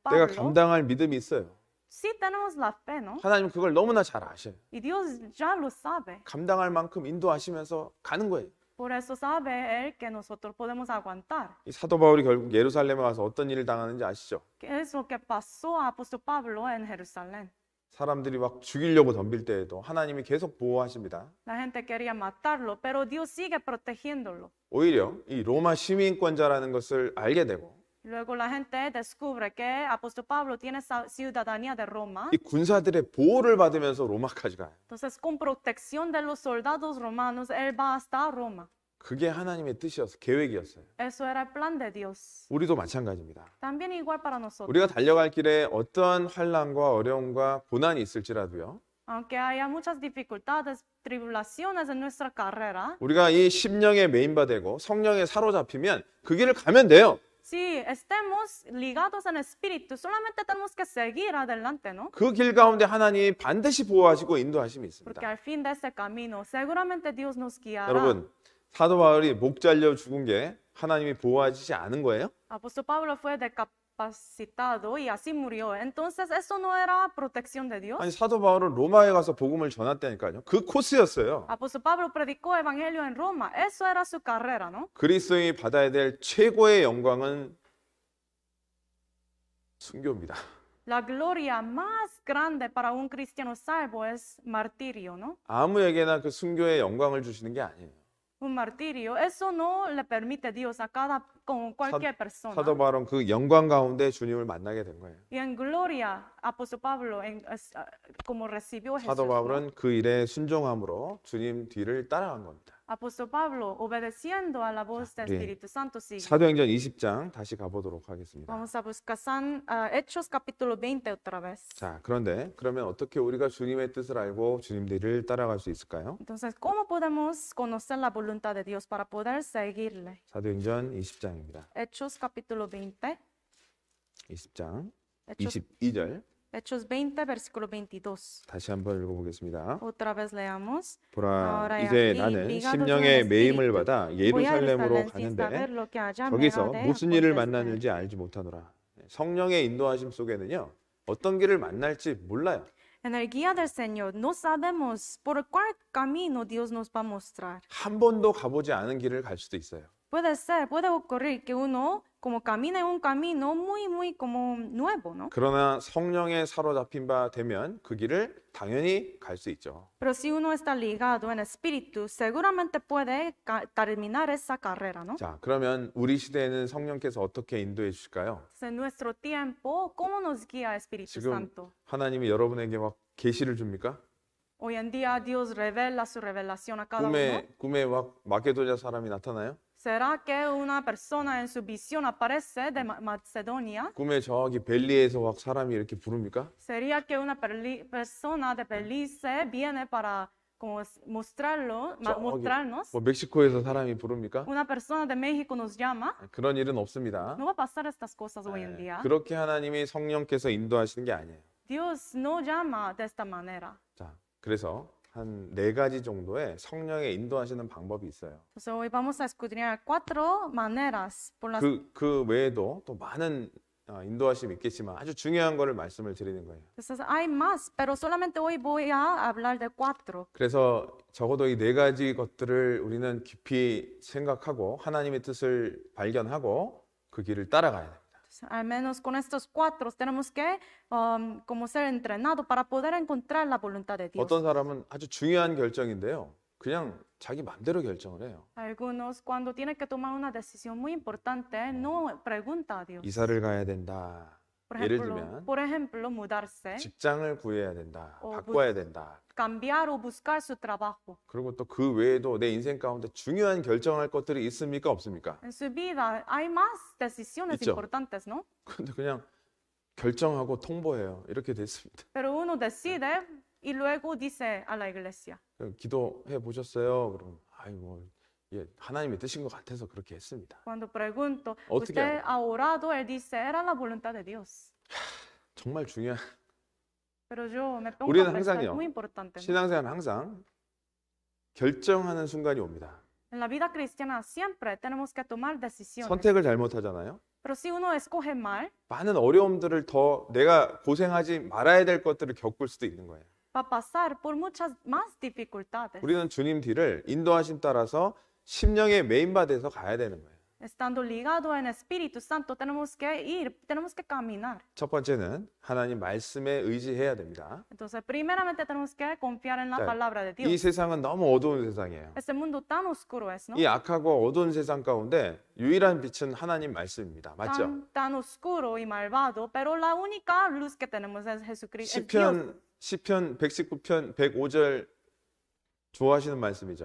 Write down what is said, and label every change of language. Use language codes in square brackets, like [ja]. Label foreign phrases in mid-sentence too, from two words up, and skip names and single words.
[ko] 내가 Pablo, 감당할 믿음이 있어요. [es] sí tenemos la fe, ¿no? [ko] 하나님 그걸 너무나 잘 아셔요. [es] Y Dios ya lo sabe. [ko] 감당할 만큼 인도하시면서 가는 거예요. [es] Por eso sabe Él que nosotros podemos aguantar. [ko] 이 사도 바울이 결국 예루살렘에 와서 어떤 일을 당하는지 아시죠? [es] ¿Qué es lo que pasó a Apóstol Pablo en Jerusalén? [ko] 사람들이 막 죽이려고 덤빌 때에도 하나님이 계속 보호하십니다. [es] La gente quería matarlo, pero Dios sigue protegiéndolo. [ko] 오히려 이 로마 시민권자라는 것을 알게 되고 [es] Luego la gente descubre que Apóstol Pablo tiene ciudadanía de Roma. [ko] 이 군사들의 보호를 받으면서 로마까지 가요. [es] Entonces, con protección de los soldados romanos, él va hasta Roma. [ko] 그게 하나님의 뜻이었어요. 계획이었어요. [es] Eso era el plan de Dios. [ko] 우리도 마찬가지입니다. [es] También igual para nosotros. [ko] 우리가 달려갈 길에 어떠한 환난과 어려움과 고난이 있을지라도요. [es] Aunque haya muchas dificultades, tribulaciones en nuestra carrera, [ko] 우리가 이 심령의 메인바 되고 성령에 사로잡히면 그 길을 가면 돼요. [es] si estemos ligados en espíritu, solamente tenemos que seguir adelante, ¿no? [ko] 그 길 가운데 하나님이 반드시 보호하시고 인도하심이 있습니다. [es] Porque al fin de ese camino, seguramente Dios nos guiará. [ko] 여러분, 사도 바울이 목 잘려 죽은 게 하나님이 보호하시지 않은 거예요? [es] Apóstol Pablo fue decapacitado y así murió. Entonces, ¿eso no era protección de Dios? [ko] 아니 사도 바울은 로마에 가서 복음을 전했다니까요. 그 코스였어요. [es] Apóstol Pablo predicó evangelio en Roma. Eso era su carrera, ¿no? [ko] 그리스도인이 받아야 될 최고의 영광은 순교입니다. [es] La gloria más grande para un cristiano salvo es martirio, ¿no? [ko] 아무에게나 그 순교의 영광을 주시는 게 아니에요. [es] Un martirio, eso no le permite Dios a con cualquier persona. [ko] 사도 바울은 그 영광 가운데 주님을 만나게 된 거예요. [es] Y en gloria, Apóstol Pablo, como recibió Jesús, [ko] 사도 [es] ¿no? [ko] 바울은 그 일에 순종함으로 주님 뒤를 따라간 겁니다. [es] Apóstol Pablo, obedeciendo a la voz del [ko] 네. [es] Espíritu Santo, sigue. [ko] 사도행전 20장 다시 가보도록 하겠습니다. [es] Vamos a buscar Hechos capítulo 20 otra vez. [ko] 자, 그런데 그러면 어떻게 우리가 주님의 뜻을 알고 주님 뒤를 따라갈 수 있을까요? [es] Entonces, ¿cómo podemos conocer la voluntad de Dios para poder seguirle? [ko] 사도행전 20장입니다. [es] Hechos capítulo 20. [ko] 20장 [es] Hechos, [ko] 22절 [es] Hechos 20, versículo 22. [ko] 다시 한번 읽어보겠습니다. [es] Otra vez leamos. [ko] 보라, [es] Ahora [ko] 이제 [es] aquí, [ko] 나는 [es] ligados [ko] 심령의 [es] en el [ko] 매임을 [es] espíritu, [ko] 받아 [es] voy a [ko] 예루살렘으로 [es] Jerusalén sin saber [ko] 가는데 [es] lo que allá me [ko] 거기서 [es] ha de [ko] 무슨 일을 [es] acontecer. [ko] 만나는지 알지 못하노라. 성령의 인도하심 속에는요, 어떤 길을 만날지 몰라요. [es] En el guía del Señor no sabemos por cuál camino Dios nos va a mostrar. [ko] 한 번도 가보지 않은 길을 갈 수도 있어요. [es] puede ocurrir que uno como camina en un camino muy como nuevo, ¿no? [ko] 그러나 성령에 사로잡힌 바 되면 그 길을 당연히 갈 수 있죠. [es] Pero si uno está ligado en espíritu, seguramente puede terminar esa carrera, ¿no? [ko] 자, 그러면 우리 시대에는 성령께서 어떻게 인도해 주실까요? [es] En nuestro tiempo, ¿cómo nos guía Espíritu [ko] 지금 [es] Santo? [ko] 하나님이 여러분에게 막 계시를 줍니까? [es] Hoy en día Dios revela su revelación a cada uno. [ko] 꿈에 막 마게도냐 사람이 나타나요? [es] ¿Será que una persona en su visión aparece de Macedonia? [ko] 꿈에 저기 벨리에서 막 사람이 이렇게 부릅니까? [es] ¿Sería que una persona de Belice viene para como mostrarnos? [ko] 뭐 멕시코에서 사람이 부릅니까? [es] ¿Una persona de México nos llama? [ko] 그런 일은 없습니다. [es] No va a pasar estas cosas hoy en día. [ko] 그렇게 하나님이 성령께서 인도하시는 게 아니에요. [es] Dios no llama de esta manera. [ko] 자, 그래서 한 4가지 정도의 성령의 인도하시는 방법이 있어요. [es] Entonces hoy vamos a escudriñar 4 maneras por las [ko] 그 외에도 또 많은 인도하심이 있겠지만 아주 중요한 거를 말씀을 드리는 거예요. [es] Entonces hay más, pero solamente hoy voy a hablar de 4. [ko] 그래서 적어도 이 4가지 것들을 우리는 깊이 생각하고 하나님의 뜻을 발견하고 그 길을 따라가야 됩니다. [es] Al menos con estos 4 tenemos que como ser entrenados para poder encontrar la voluntad de Dios. [ko] 어떤 사람은 아주 중요한 결정인데요. 그냥 자기 맘대로 결정을 해요. [es] Algunos cuando tienen que tomar una decisión muy importante no pregunta a Dios. [ko] 이사를 가야 된다. 예를 들면 [es] por ejemplo, mudarse, [ko] 직장을 구해야 된다. 바꿔야 된다. [es] cambiar o buscar su trabajo. [ko] 그리고 또 그 외에도 내 인생 가운데 중요한 결정할 것들이 있습니까? 없습니까? [es] En su vida hay más decisiones [ko] 있죠. [es] importantes, ¿no? [ko] 근데 그냥 결정하고 통보해요. 이렇게 됐습니다. [es] Pero uno decide y luego dice a la iglesia. [ko] 기도해 보셨어요? 그럼 아이고 예, 하나님의 뜻인 것 같아서 그렇게 했습니다. [es] Cuando pregunto, [ko] 어떻게 [es] ¿usted ha orado? Él dice, era la voluntad de Dios. [ko] 정말 중요한. [es] Pero yo me pongo [ko] 우리는 [es] a pensar, [ko] 항상요. [es] muy importante, ¿no? [ko] 신앙생활은 항상 결정하는 순간이 옵니다. [es] En la vida cristiana siempre tenemos que tomar decisiones. [ko] 선택을 잘못하잖아요. [es] Pero si uno escoge mal, [ko] 많은 어려움들을 더 내가 고생하지 말아야 될 것들을 겪을 수도 있는 거예요. [es] va a pasar por muchas más dificultades. [ko] 우리는 주님 뒤를 인도하심 따라서 심령의 메인바돼서 가야 되는 거예요. [es] Estando ligado en Espíritu Santo, tenemos que ir, tenemos que caminar. [ko] 첫 번째는 하나님 말씀에 의지해야 됩니다. [es] Entonces, primeramente tenemos que confiar en la [ko] 자, [es] palabra de [ko] 이 [es] Dios. [ko] 세상은 너무 어두운 세상이에요. [es] Este mundo tan oscuro es, ¿no? [ko] 이 악하고 어두운 세상 가운데 유일한 빛은 하나님 말씀입니다. 맞죠? [es] Tan oscuro y malvado, pero la única luz que tenemos es Jesucristo. Es Dios. [ko] 시편 119편 105절 좋아하시는 말씀이죠.